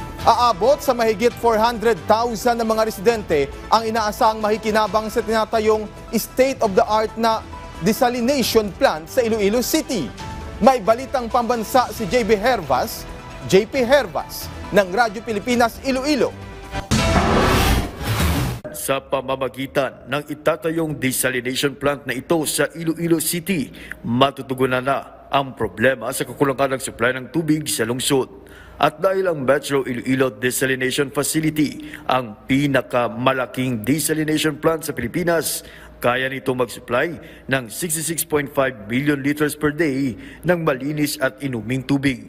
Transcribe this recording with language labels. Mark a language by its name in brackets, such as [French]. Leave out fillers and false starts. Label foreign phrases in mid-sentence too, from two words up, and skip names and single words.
[Filipino] Aabot sa mahigit 400,000 na mga residente ang inaasahang makikinabang sa tinatayong state-of-the-art na [English] desalination plant [Filipino] sa Iloilo City. May balitang pambansa si JP Hervas ng Radyo Pilipinas Iloilo. Sa pamamagitan ng itatayong [English] desalination plant [Filipino] na ito sa Iloilo City, matutugunan na ang problema sa kakulangan ng supply ng tubig sa lungsod. At dahil ang Metro Iloilo Desalination Facility ang pinakamalaking [English] desalination plant [Filipino] sa Pilipinas, kaya nito mag-supply ng 66.5 [English] million liters per day [Filipino] ng malinis at inuming tubig.